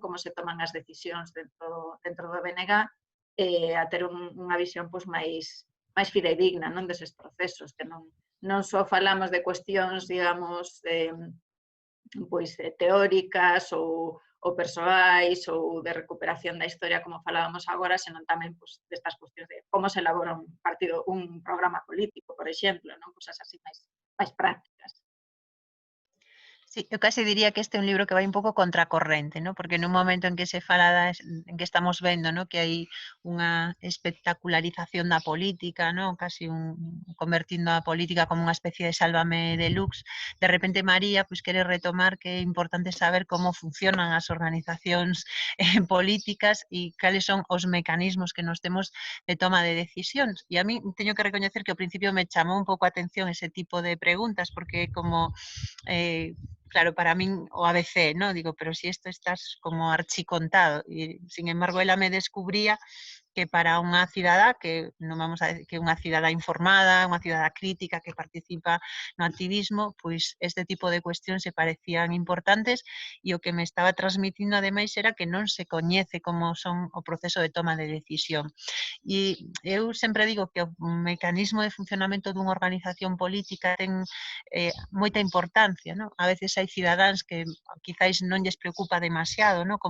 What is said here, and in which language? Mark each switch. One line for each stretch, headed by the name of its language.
Galician: Como se toman as decisións dentro do BNG, a ter unha visión pois máis fidedigna non deses procesos, que non só falamos de cuestións, digamos, pois teóricas ou persoais ou de recuperación da historia como falábamos agora, senón tamén pois, destas cuestións de como se elabora un partido, un programa político, por exemplo, non? Cosas así máis prácticas. Sí, eu case diría que este é un libro que vai un pouco contracorrente, ¿no? Porque nun momento en que se fala en que estamos vendo, ¿no? Que hai unha espectacularización da política, ¿no? Casi convertindo a política como unha especie de sálvame deluxe, de repente María pues quere retomar que é importante saber como funcionan as organizacións políticas e cales son os mecanismos que nos temos de toma de decisións. E a mí teño que recoñecer que ao principio me chamou un pouco a atención ese tipo de preguntas, porque como claro, para min o ABC, ¿no? Digo,
Spanish: pero si esto estás como archicontado. Y sin embargo,
Galician: ela me descubría que para unha cidadá que non vamos a decir que unha cidadá informada, unha cidadá crítica que participa no activismo, pois este tipo de cuestións se parecían importantes e o que me estaba transmitindo ademais era que non se coñece como son o proceso de toma de decisión. E eu sempre digo que o mecanismo de funcionamento dunha organización política ten moita importancia, non? A veces hai cidadáns que quizáis non lles preocupa demasiado, non?